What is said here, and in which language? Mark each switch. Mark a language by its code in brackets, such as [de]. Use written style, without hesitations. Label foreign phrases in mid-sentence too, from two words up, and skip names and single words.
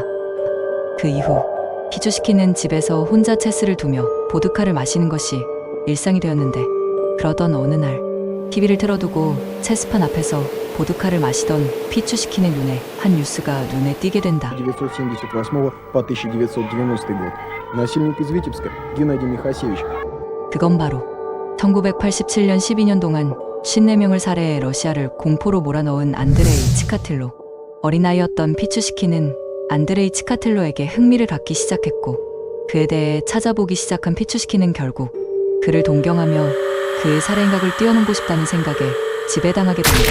[ko] 그 이후 피추시킨은 집에서 혼자 체스를 두며 보드카를 마시는 것이 일상이 되었는데, 그러던 어느 날 TV를 틀어두고 체스판 앞에서 보드카를 마시던 피추시킨의 눈에 한 뉴스가 눈에 띄게 된다. [ru] 1978 по 1990 год. Насильник из Витебска Геннадий Михасевич. [ko] 그건 바로 1987년 12년 동안 54명을 살해해 러시아를 공포로 몰아넣은 안드레이 치카틸로. 어린아이였던 피추시킨은 안드레이 치카틸로에게 흥미를 갖기 시작했고, 그에 대해 찾아보기 시작한 피추시킨은 결국 그를 동경하며 그의 살해 행각을 뛰어넘고 싶다는 생각에 지배당하게 된다.